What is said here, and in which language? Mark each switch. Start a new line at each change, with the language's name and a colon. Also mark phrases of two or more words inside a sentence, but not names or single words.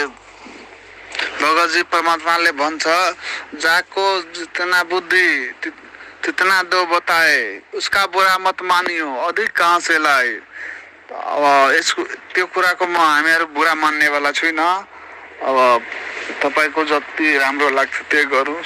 Nepali: भगत जी परमात्माले भन्छ,
Hindi: जाको जितना बुद्धि तितना दो बताए, उसका बुरा मत मानियो, अधिक कहाँ से लाए।
Nepali: अब यसको त्यो कुराको म हामीहरू बुरा मान्नेवाला छैन। अब तपाईको जति राम्रो लाग्छ त्यही गरौँ।